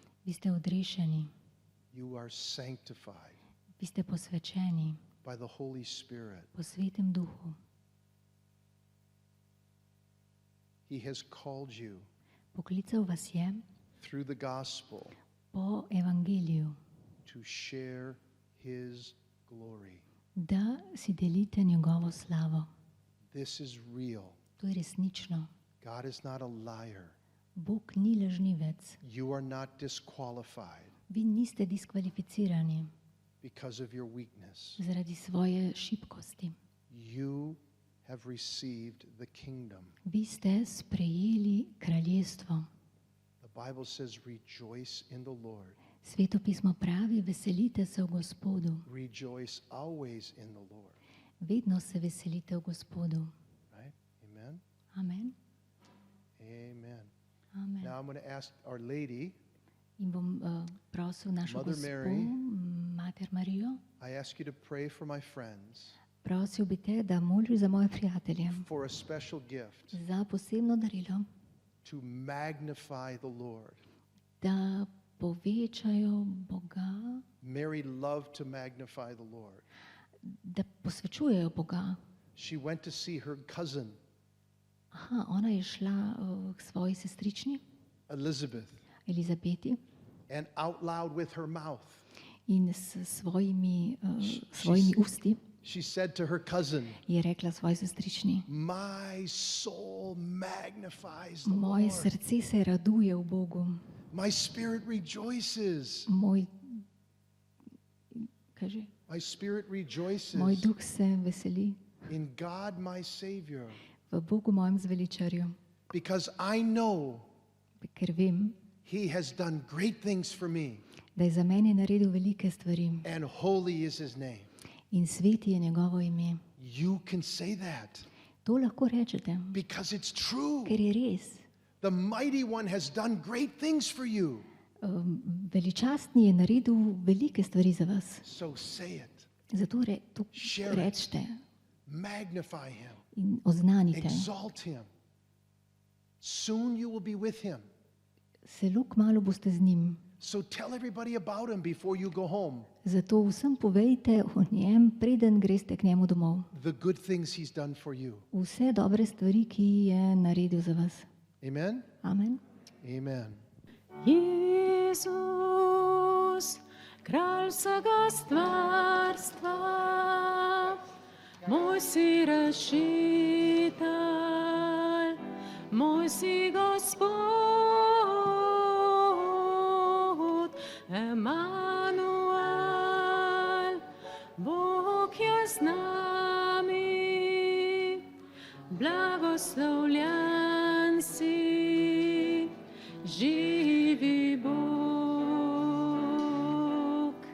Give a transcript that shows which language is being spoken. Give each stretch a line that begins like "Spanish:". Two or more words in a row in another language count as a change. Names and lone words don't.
Slovenian: vi ste odrešeni,
English: You are sanctified
Slovenian: vi ste posvečeni
English: by the Holy Spirit.
Slovenian: po Svetem Duhu.
English: He has called you
Slovenian: Poklical vas je
English: through the gospel
Slovenian: po evangeliju,
English: to share his glory.
Slovenian: da si delite njegovo slavo.
English: This is real.
Slovenian: To je resnično.
English: God is not a liar.
Slovenian: Bog ni lažnivec.
English: You are not disqualified
Slovenian: Vi niste diskvalificirani
English: because of your weakness.
Slovenian: zaradi svoje šibkosti.
English: You have received the kingdom.
Slovenian: Vi ste sprejeli kraljestvo.
English: The Bible says, rejoice in the Lord.
Slovenian: Sveto pismo pravi, veselite se v Gospodu.
English: Rejoice always in the Lord.
Slovenian: Vedno se veselite v Gospodu.
English: Right? Amen? Amen. Amen. Amen. Now I'm going to ask Our Lady,
Slovenian: In bom prosil našo
English: Mother
Slovenian: gospo,
English: Mary.
Slovenian: Mater Marijo,
English: I ask you to pray for my friends
Slovenian: prosil bi te, da moliš za moje prijatelje,
English: for a special gift
Slovenian: za posebno darilo,
English: to magnify the Lord.
Slovenian: da povečajo Boga,
English: Mary loved to magnify the Lord.
Slovenian: da posvečujejo Boga.
English: She went to see her cousin
Slovenian: Aha, ona je šla k svoji sestrični,
English: Elizabeth,
Slovenian: Elizabeti,
English: and out loud with her mouth,
Slovenian: in s svojimi usti
English: she said to her cousin,
Slovenian: je rekla svoji sestrični,
English: my soul magnifies the
Slovenian: moje
English: Lord.
Slovenian: srce se raduje v Bogu,
English: My spirit rejoices.
Slovenian: moj
English: Spirit rejoices
Slovenian: moj duh se veseli
English: in God my Savior,
Slovenian: v Bogu mojem zveličarju,
English: because I know
Slovenian: ker vem,
English: He has done great things for me,
Slovenian: da je za mene naredil velike stvari
English: and holy is His name.
Slovenian: in sveti je njegovo ime.
English: You can say that
Slovenian: To lahko rečete,
English: because it's true.
Slovenian: ker je res.
English: The mighty one has done great things for you.
Slovenian: Veličastni je naredil velike stvari za vas.
English: So say it.
Slovenian: Zato to
English: Share it.
Slovenian: rečete
English: Magnify Him.
Slovenian: in oznanite.
English: Exalt Him. Soon you will be with Him.
Slovenian: Zelo kmalu boste z njim.
English: So tell everybody about Him before you go home.
Slovenian: Zato vsem povejte o njem, preden greste k njemu domov.
English: The good things He's done for you.
Slovenian: Vse dobre stvari, ki je naredil za vas.
English: Amen? Amen. Amen.
Slovenian: Jezus, kralj vsega stvarstva, moj si rešitelj, moj si Gospod, Emanuel, Bog je z nami, blagoslovljen si, živi Bog.